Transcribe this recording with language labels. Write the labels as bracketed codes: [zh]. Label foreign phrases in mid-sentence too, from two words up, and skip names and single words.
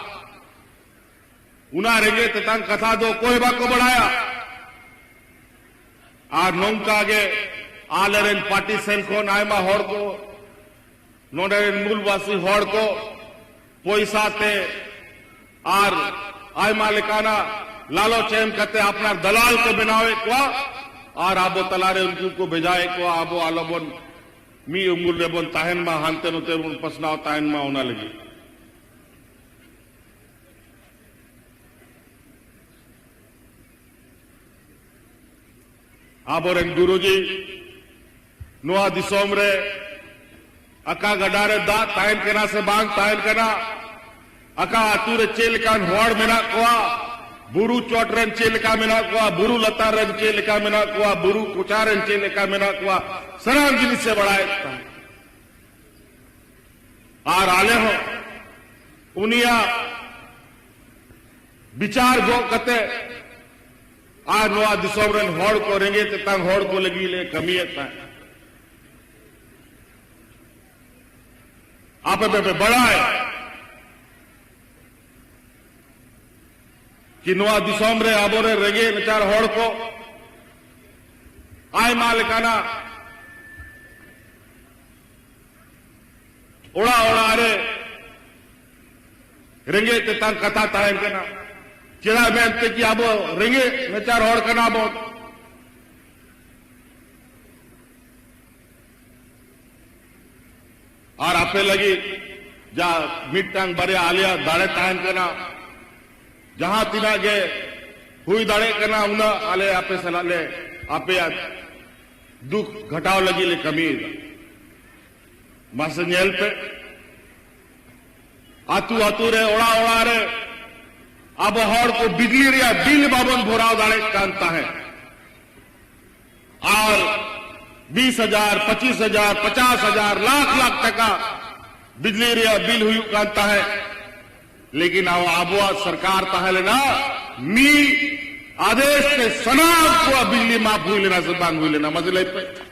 [sat] उना रेंगे तेतांग कथा दो कोई बाको बढ़ाया आर नौका आगे आलेरेन पार्टी सेल को नायमा हड़ को नोडेरेन मूलवासी हड़ को पैसा ते आर आयमा लेकाना लालो चैम करते अपना दलाल को बनावे को और आबो तलारे उनको को भेजाए को आबो आलोबन मी उंगुल रेबन ताहन मा हानते नोते उन पसनाव ताहन मा होना लगी आबोरेन गुरुजी नोआ दिसोम रे अका गडारे दा ताहन केना से बांग ताहन केना अका आतुरे चेलकान होड़ मेना कोआ बुरु चोटरन चेलका मेना कोआ बुरु लतारन चेलका मेना कोआ बुरु कुचारन चेलका मेना कोआ सराम जिनिस से बढ़ाए आर आले हो उनिया विचार गो कते आर नोआ दिसोम रेन होड़ को रेंगे तंग होड़ को लगी ले कमियत आप पे बड़ा है कि नोआ दिसोम रे आबोरे रेंगे नचार होड़ को आय मालिकाना ओड़ा ओड़ा रे रेंगे तंग कथा तायन कना चिड़ा मेहनते की आबो रेंगे नचार होड़ कना बो और आपे लगी जा मिट्टांग बरे आलिया दाड़े तायन कना जहां तिना गे हुई दाड़े कना उना आले आपे सला ले आपे दुख घटाव लगी ले कमी मासन्यल पे आतू आतू रे ओड़ा ओड़ा रे अब हर को बिजली रिया बिल बाबन भोराव दाड़े कानता है और 20,000, 25,000, 50,000 लाख लाख टका बिजली रिया बिल हुई कानता है लेकिन आबुआ सरकार ताहले ना मी आदेश के सनाब को बिजली माफ हुई लेना जबान हुई लेना मजले पे